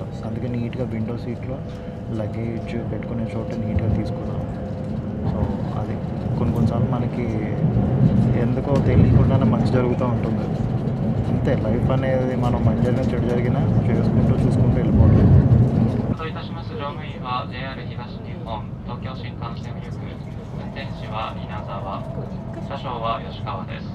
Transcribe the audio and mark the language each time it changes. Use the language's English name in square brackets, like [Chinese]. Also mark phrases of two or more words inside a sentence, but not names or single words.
[Telugu] అందుకే నీట్గా [English] window seatlo luggage [Telugu] పెట్టుకునే చోట నీట్గా తీసుకున్నాను. సో అది కొన్నిసార్లు మనకి ఎందుకో తెలియకుండానే మంచి జరుగుతూ ఉంటుంది. అంతే లైఫ్ అనేది, మనం మంచి జరిగిన చెడు జరిగినా చేసుకుంటూ చూసుకుంటూ వెళ్ళిపోవాలి. [Japanese] いたします乗務員は JR 東日本東京新幹線行く運転士は稲沢、車掌は吉川です。